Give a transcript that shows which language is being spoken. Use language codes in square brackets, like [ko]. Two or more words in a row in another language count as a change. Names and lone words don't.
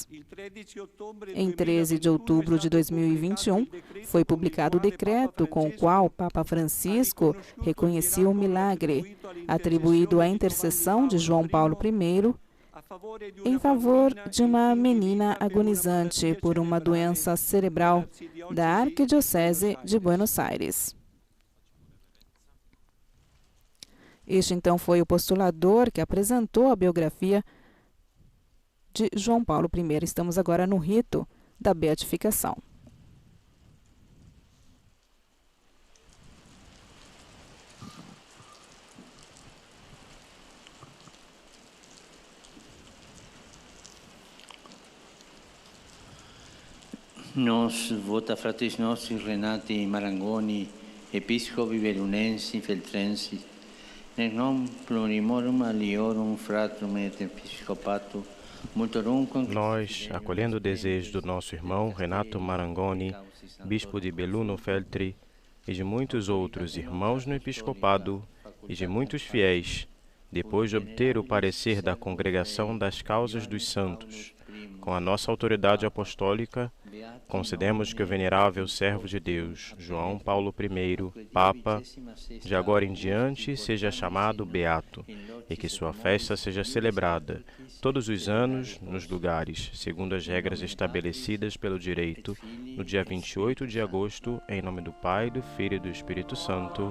[pt] Em 13 de outubro de 2021, foi publicado o decreto com o qual o Papa Francisco reconhecia o milagre, atribuído à intercessão de João Paulo I, em favor de uma menina agonizante por uma doença cerebral da Arquidiocese de Buenos Aires. Este, então, foi o postulador que apresentou a biografia de João Paulo I. Estamos agora no rito da beatificação. [la] Nos vota fratres nostri Renati Marangoni, episcopi bellunensi feltrensi, nec non plurimorum aliorum fratrum et episcopato, [pt] nós, acolhendo o desejo do nosso irmão Renato Marangoni, bispo de Belluno-Feltri, e de muitos outros irmãos no episcopado, e de muitos fiéis, depois de obter o parecer da Congregação das Causas dos Santos, com a nossa autoridade apostólica, concedemos que o venerável servo de Deus, João Paulo I, Papa, de agora em diante seja chamado Beato, e que sua festa seja celebrada todos os anos nos lugares, segundo as regras estabelecidas pelo direito, no dia 28 de agosto, em nome do Pai, do Filho e do Espírito Santo.